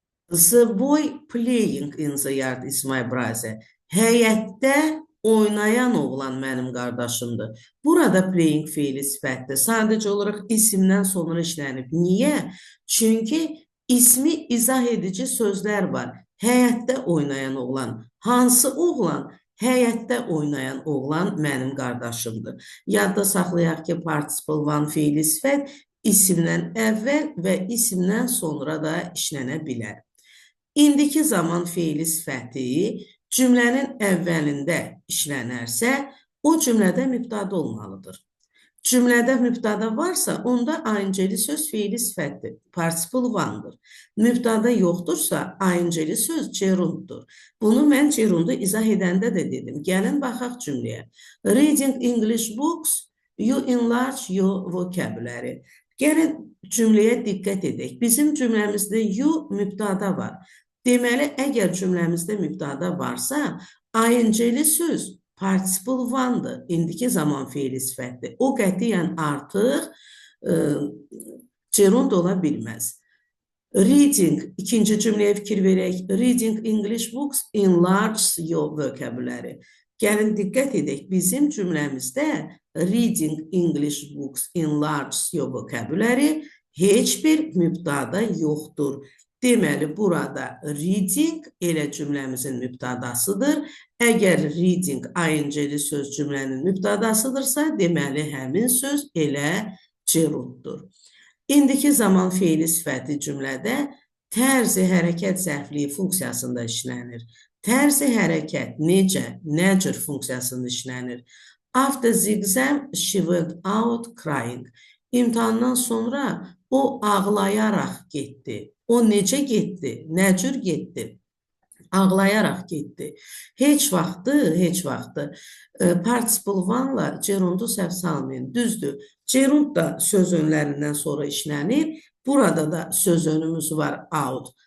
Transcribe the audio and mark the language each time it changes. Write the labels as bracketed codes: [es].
[en] The boy playing in the yard is my brother. [az] Həyətdə oynayan oğlan mənim qardaşımdır. Burada playing fiili sifətdir. Sadəcə olaraq isimdən sonra işlənib. Niyə? Çünki ismi izah edici sözlər var. Həyətdə oynayan oğlan. Hansı oğlan? Həyətdə oynayan oğlan mənim qardaşımdır. Yadda saxlayaq ki, participle one fiili sifət isimdən əvvəl və isimdən sonra da işlənə bilər. İndiki zaman fiili sifəti cümlənin əvvəlində işlənərsə, o cümlədə mübtəda olmalıdır. Cümlədə mübtəda varsa, onda ing-li söz fiili sifətdir, participle one-dır. Mübtəda yoxdursa, ing-li söz gerunddur. Bunu mən gerundu izah edəndə də dedim. Gəlin, baxaq cümləyə. [en] Reading English books, you enlarge your vocabulary. [az] Gəlin, cümləyə diqqət edək. Bizim cümləmizdə you mübtəda var. Deməli, əgər cümləmizdə mübtəda varsa, ing-li söz participle one-dır, indiki zaman fiili sifətdir. O qətiyyən artıq gerund ola bilməz. [en] Reading, [az] ikinci cümləyə fikir verək. [en] Reading English books enlarges your vocabulary. [az] Gəlin, diqqət edək. Bizim cümləmizdə [en] reading English books enlarges your vocabulary [az] heç bir mübtəda yoxdur. Deməli, burada reading elə cümləmizin mübtədasıdır. Əgər reading ing-li söz cümlənin mübtədasıdırsa, deməli, həmin söz elə gerunddur. İndiki zaman fiili sifəti cümlədə tərzi hərəkət zərfliyi funksiyasında işlənir. Tərzi hərəkət necə, nə cür funksiyasında işlənir? [en] After the exam, she went out crying. [az] İmtahandan sonra o ağlayaraq getdi. O necə getdi? Nə cür getdi? Ağlayaraq getdi. Heç vaxtı participle one-la gerundu səhv salmayın. Düzdür. Gerund da söz önlərindən sonra işlənir. Burada da söz önümüz var out.